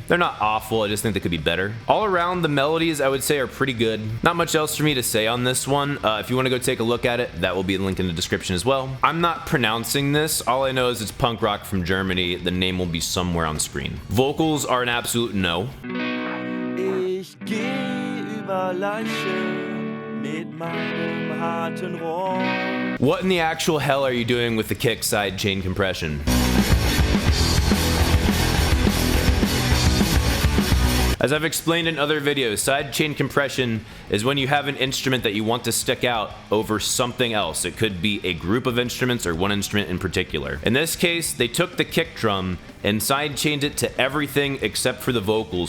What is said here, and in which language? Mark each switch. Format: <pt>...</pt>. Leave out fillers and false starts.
<en>They're not awful, I just think they could be better. All around, the melodies I would say are pretty good. Not much else for me to say on this one. If you want to go take a look at it, that will be the link in the description as well. I'm not pronouncing this. All I know is it's punk rock from Germany. The name will be somewhere on screen. Vocals are an absolute no.</en> <de>Ich geh über Leichen mit meinem harten Rohr.</de> <en>What in the actual hell are you doing with the kick side chain compression? As I've explained in other videos, side chain compression is when you have an instrument that you want to stick out over something else. It could be a group of instruments or one instrument in particular. In this case, they took the kick drum and side chained it to everything except for the vocals.</en>